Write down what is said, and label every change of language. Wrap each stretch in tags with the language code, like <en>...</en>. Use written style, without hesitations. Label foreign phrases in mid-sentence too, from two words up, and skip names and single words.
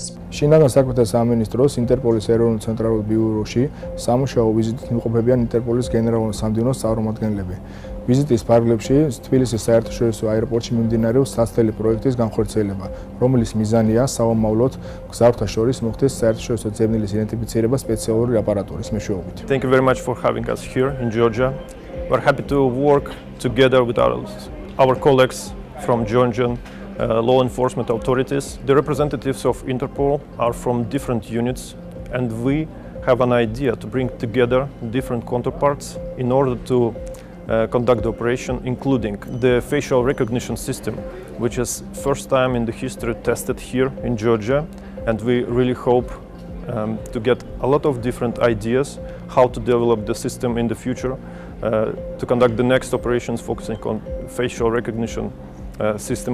<ka>შინაგან საქმეთა სამინისტროს ინტერპოლის ეროვნულ ცენტრალურ ბიუროში სამუშაო ვიზიტით იმყოფებიან ინტერპოლის გენერალური სამდივნოს წარმომადგენლები. ვიზიტის ფარგლებში თბილისის საერთაშორისო აეროპორტში მიმდინარეობს სასწრაფო პროექტის განხორციელება, რომლის მიზანია სამომავლოდ მგზავრთა შორის მოხდეს საერთაშორისო ძებნილის იდენტიფიცირება სპეციალური აპარატურის მეშვეობით.</ka> <en>Thank you very much for having us here in Georgia. We're happy to work together with our colleagues from Georgian law enforcement authorities. The representatives of Interpol are from different units, and we have an idea to bring together different counterparts in order to conduct the operation, including the facial recognition system, which is first time in the history tested here in Georgia, and we really hope to get a lot of different ideas how to develop the system in the future to conduct the next operations focusing on facial recognition system.</en>